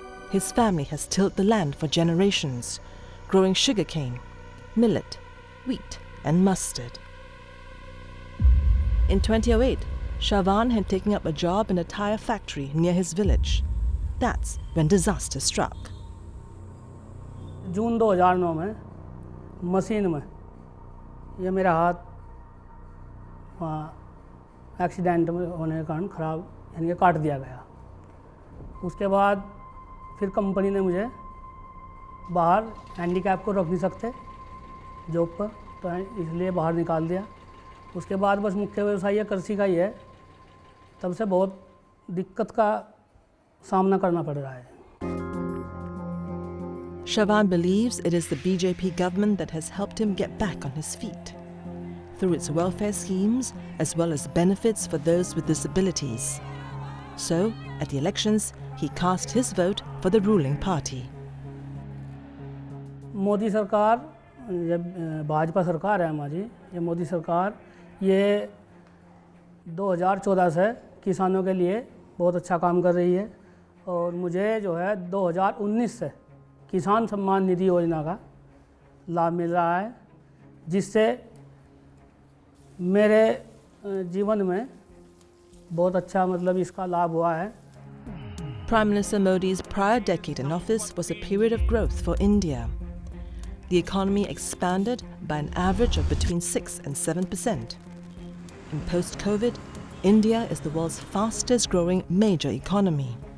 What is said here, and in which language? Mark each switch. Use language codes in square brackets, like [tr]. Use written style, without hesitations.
[en] His family has tilled the land for generations, growing sugarcane, millet, wheat and mustard. In 2008, Shravan had taken up a job in a tire factory near his village. That's when disaster struck. [hi] जून 2009 में machine में ये मेरा हाथ accident में होने के कारण ख़राब यानी कि काट दिया गया। उसके बाद फिर कंपनी ने मुझे बाहर हैंडीकैप को रख नहीं सकते जॉब पर, तो इसलिए बाहर निकाल दिया। उसके बाद बस मुख्य व्यवसाय ये कृषि का ही है, तब से बहुत दिक्कत का सामना करना पड़ रहा है। [en] Shavan believes it is the BJP government that has helped him get back on his feet through its welfare schemes as well as benefits for those with disabilities. So, at the elections, he cast his vote for the ruling party. [hi] Modi सरकार, जब भाजपा सरकार है हमारी, ये मोदी सरकार ये 2014 से किसानों के लिए बहुत अच्छा काम कर रही है और मुझे जो है 2019 से किसान सम्मान निधि योजना का लाभ मिल रहा है, जिससे मेरे जीवन में बहुत अच्छा मतलब इसका लाभ हुआ है। [en] Prime Minister Modi's prior decade in office was a period of growth for India. The economy expanded by an average of between 6 and 7%. In post-COVID, India is the world's fastest growing major economy.